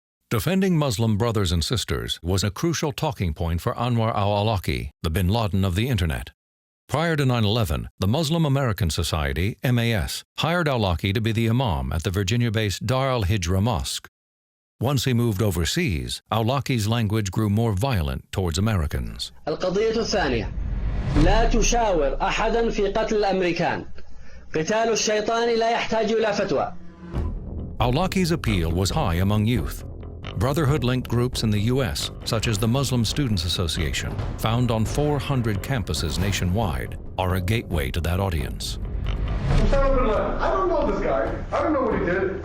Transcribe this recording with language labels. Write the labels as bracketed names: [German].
[English] Defending Muslim brothers and sisters was a crucial talking point for Anwar al-Awlaki, the bin Laden of the Internet. Prior to 9/11, the Muslim American Society, MAS, hired Awlaki to be the imam at the Virginia-based Dar al-Hijra Mosque. Once he moved overseas, Awlaki's language grew more violent towards Americans. [Arabic] القضية الثانية لا تشاور أحدا في قتل الأمريكان. قتال الشيطان لا يحتاج إلى فتوى. [English] Awlaki's appeal was high among youth. Brotherhood-linked groups in the U.S., such as the Muslim Students Association, found on 400 campuses nationwide, are a gateway to that audience. I don't know this guy. I don't know what he did.